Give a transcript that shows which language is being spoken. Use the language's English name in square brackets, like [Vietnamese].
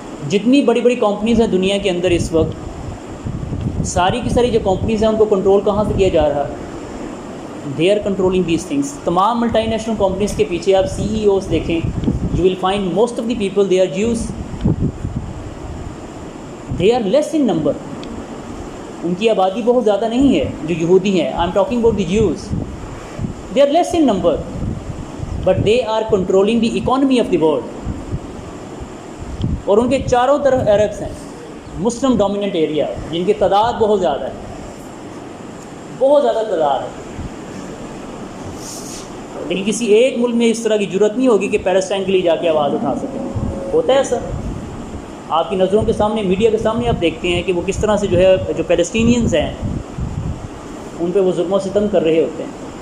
[Urdu] جتنی بڑی بڑی کمپنیز ہیں دنیا کے اندر اس وقت، ساری کی ساری جو کمپنیز ہیں ان کو کنٹرول کہاں سے کیا جا رہا ہے؟ [English] They are controlling these things. [Urdu] تمام ملٹی نیشنل کمپنیز کے پیچھے آپ CEOs دیکھیں، [English] You will find most of the people they are Jews. They are less in number. [Urdu] ان کی آبادی بہت زیادہ نہیں ہے جو یہودی ہیں. [English] I am talking about the Jews. They are less in number but they are controlling the economy of the world. [Urdu] اور ان کے چاروں طرف عربس ہیں، [English] Muslim dominant area, [Urdu] جن کی تعداد بہت زیادہ ہے، بہت زیادہ تعداد ہے. لیکن کسی ایک ملک میں اس طرح کی جرت نہیں ہوگی کہ پیلسٹائن کے لیے جا کے آواز اٹھا سکے. ہوتا ہے ایسا؟ آپ کی نظروں کے سامنے، میڈیا کے سامنے آپ دیکھتے ہیں کہ وہ کس طرح سے جو ہے جو پیلسٹینینز ہیں ان پہ وہ ظلم و ستم کر رہے ہوتے ہیں.